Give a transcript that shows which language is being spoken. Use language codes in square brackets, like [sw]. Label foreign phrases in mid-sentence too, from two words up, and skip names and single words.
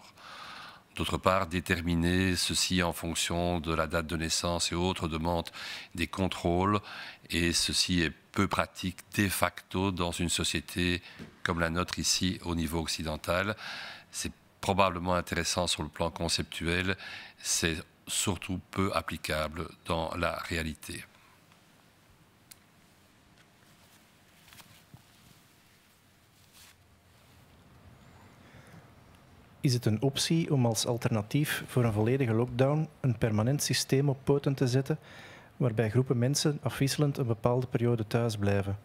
[fr] D'autre part, déterminer ceci en fonction de la date de naissance et autres demande des contrôles, et ceci est peu pratique de facto dans une société comme la nôtre ici au niveau occidental. C'est probablement intéressant sur le plan conceptuel, c'est surtout peu applicable dans la réalité. [nl] Is het een optie om als alternatief voor een volledige lockdown een permanent systeem op poten te zetten, waarbij groepen mensen afwisselend een bepaalde periode thuis blijven?